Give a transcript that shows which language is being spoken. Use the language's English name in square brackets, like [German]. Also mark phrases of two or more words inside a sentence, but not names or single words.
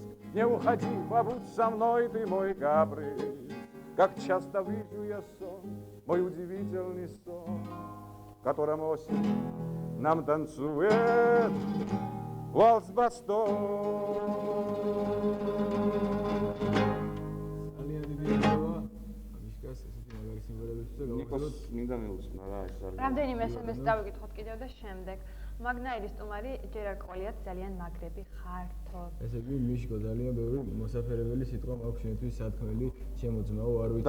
[Russian] Не уходи, побудь со мной, ты мой каприз. Как часто вижу я сон, мой удивительный сон, в котором осень нам танцует вальс-бастон. [Georgian] ნიკოს მინდა მეუცნა რა ეს არის. რამდენიმე SMS დავიკითხოთ კიდევ და შემდეგ. მაგნაირის სტუმარი ჯერ არ ყოლიათ ძალიან მაგრები ხართო. ესე იგი მიშკო ძალიან ბევრი მოსაფერებელი სიტყვა მაქვს შენთვის სათქმელი ჩემო ძმაო არ ვიცი.